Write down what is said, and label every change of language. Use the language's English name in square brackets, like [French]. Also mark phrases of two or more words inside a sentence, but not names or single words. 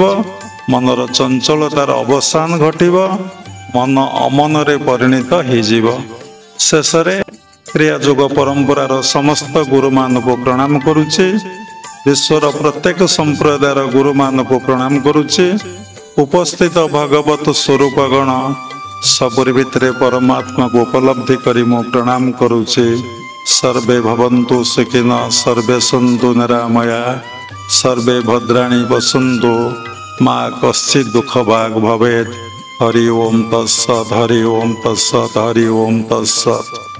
[Odia] ମନର ଚଞ୍ଚଳତାର ଅବସାନ ଘଟିବ। ମନ ଅମନରେ ପରିଣତ ହେଇଯିବ। ଶେଷରେ କ୍ରିୟା ଯୋଗ ପରମ୍ପରାର ସମସ୍ତ ଗୁରୁମାନଙ୍କୁ ପ୍ରଣାମ କରୁଛି। ବିଶ୍ୱର ପ୍ରତ୍ୟେକ ସମ୍ପ୍ରଦାୟର ଗୁରୁମାନଙ୍କୁ ପ୍ରଣାମ କରୁଛି। ଉପସ୍ଥିତ ଭଗବତ ସ୍ୱରୂପଗଣ ସବୁରି ଭିତରେ ପରମାତ୍ମା କୋ ଉପଲବ୍ଧି କରି ମୁ ପ୍ରଣାମ କରୁଚେ। [Sanskrit] सर्वे भवन्तु सुखिनः सर्वे सन्तु निरामया सर्वे भद्राणि पश्यन्तु मा कश्चित् दुःखभाग् भवेत्। हरि ओम तत्सत् हरि ओम तत्सत् हरि ओम तत्सत्।